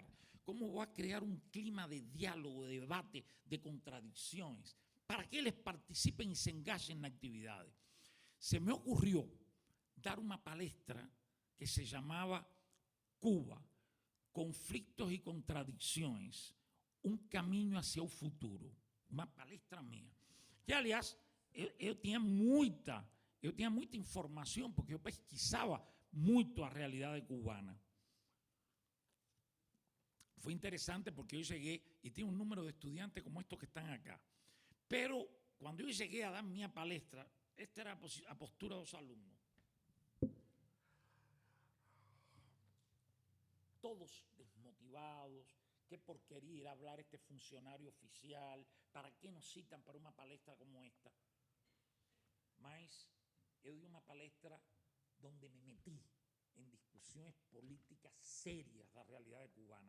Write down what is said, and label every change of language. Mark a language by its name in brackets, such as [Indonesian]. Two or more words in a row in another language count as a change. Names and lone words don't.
[Spanish] ¿Cómo voy a crear un clima de diálogo, de debate, de contradicciones, para que ellos participen y se engajen en actividades? Se me ocurrió dar una palestra que se llamaba Cuba, conflictos y contradicciones, un camino hacia el futuro, una palestra mía. [Portuguese] Que, aliás, eu tinha muita informação, porque eu pesquisava muito a realidade cubana. Foi interessante porque eu cheguei e tinha um número de [Spanish] estudiantes como estos [Portuguese] que estão acá. [Spanish] Pero, [Portuguese] quando eu cheguei a dar minha palestra, esta era a postura dos alunos. [Spanish] Todos desmotivados, qué porquería ir a hablar este funcionario oficial, ¿para qué nos citan para una palestra como esta? Mas yo di una palestra donde me metí en discusiones políticas serias de la realidad cubana.